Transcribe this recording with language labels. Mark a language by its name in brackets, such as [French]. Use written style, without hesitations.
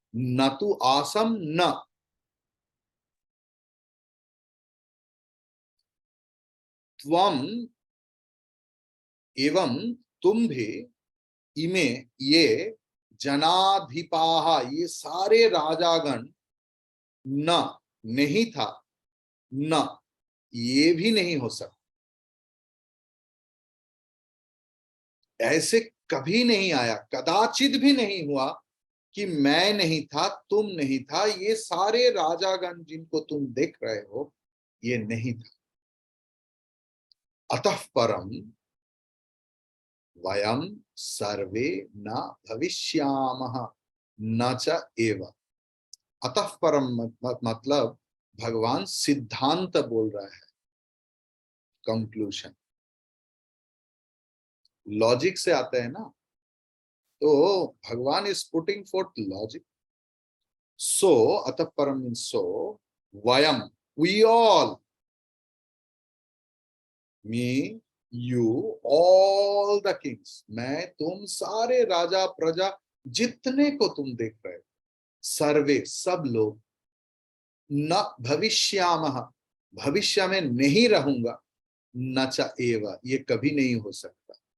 [Hindi] न तु आसम न, त्वम एवं तुम भी, इमे ये जनाधिपाह, ये सारे राजागण, न नहीं था, न ये भी नहीं हो सकता, ऐसे कभी नहीं आया, कदाचित भी नहीं हुआ कि मैं नहीं था, तुम नहीं था, ये सारे राजागण जिनको तुम देख रहे हो ये नहीं था। [Sanskrit] अतः परम वयम सर्वे न भविष्यामः न च एव। [Hindi] अतः परम मतलब भगवान सिद्धांत बोल रहा है, कंक्लूजन। लॉजिक से आता है ना, तो भगवान [English] Is putting forth logic. [Hindi] सो अतः परम [English] means so, [Hindi] Vayam, [English] we all, me, you, all the kings, [Hindi] मैं, तुम, सारे राजा प्रजा जितने को तुम देख रहे हो, सर्वे सब लोग, [Sanskrit] न भविष्यामः, [Hindi] भविष्य में नहीं रहूंगा, [Sanskrit] न च एव, [Hindi] ये कभी नहीं हो सकता।